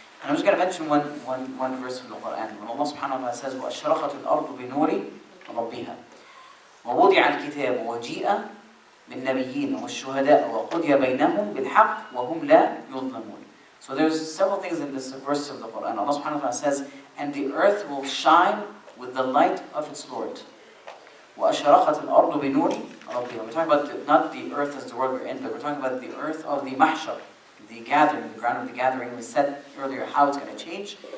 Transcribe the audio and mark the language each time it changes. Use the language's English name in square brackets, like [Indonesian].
[English] And I'm just going to mention one verse from the Quran. When Allah subhanahu wa ta'ala says, [Arabic] وَأَشْرَقَتِ الْأَرْضُ بِنُورِ رَبِّهَا وَوُضِعَ الْكِتَابُ وَجِيءَ بِالنَّبِيِّينَ وَالشُّهَدَاءِ وَقُضِيَ بَيْنَهُمْ بِالْحَقِّ وَهُمْ لَا يُظْلَمُونَ. [English] So there's several things in this verse of the Quran. Allah subhanahu wa ta'ala says, and the earth will shine with the light of its Lord. [Arabic] وَأَشْرَقَتِ الْأَرْضُ بِنُورِ رَبِّهَا. [English] We're talking about not the earth as the world we're in, but we're talking about the earth of the mahshar, the gathering, the ground of the gathering. We said earlier how it's going to change.